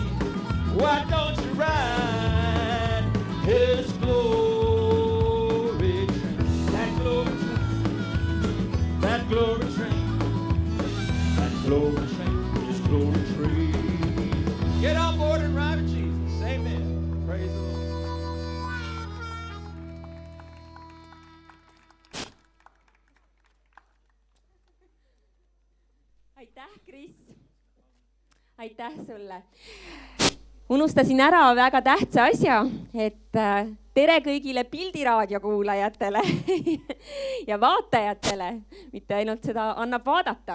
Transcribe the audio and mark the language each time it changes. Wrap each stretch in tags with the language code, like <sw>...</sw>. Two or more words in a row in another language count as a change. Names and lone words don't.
<en>Why don't you ride His glory train? That glory train. That glory train. That glory train. His glory train. Get on board and ride with Jesus. Amen. Praise the Lord.</en> <et>Aitäh, Kris. Aitäh sulle. Unustasin ära väga tähtsa asja, et tere kõigile Pildiraadio kuulajatele ja vaatajatele, mitte ainult seda annab vaadata.</et>